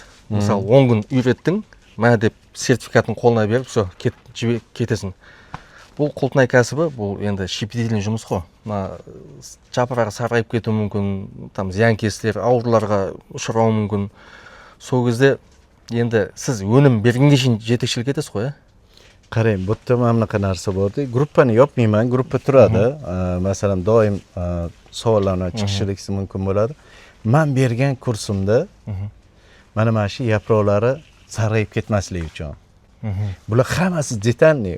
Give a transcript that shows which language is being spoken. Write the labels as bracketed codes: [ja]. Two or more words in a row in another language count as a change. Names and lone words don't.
[kk] Мысалы 10 күн үйреттің, мә деп сертификатын қолына беріп, все, кетесің. Бұл құлпынай кәсібі, бұл енді шипительный жұмыс қой. Жапырағы сарғайып кетуі мүмкін, там зиянкестер, ауруларға ұшырауы мүмкін. Сол кезде енді сіз өнім бергенге шейін жетекшілік етесіз ғой, [uz] Qarang, bu yerda mana bunaqa narsa borda. Gruppani yopmayman, gruppa turadi. Masalan, doim savollarni chiqishligi mumkin bo'ladi. Men bergan kursimda mana mana shu yaproqlari sarg'ayib ketmasligi uchun. Bular hammasi detalniy.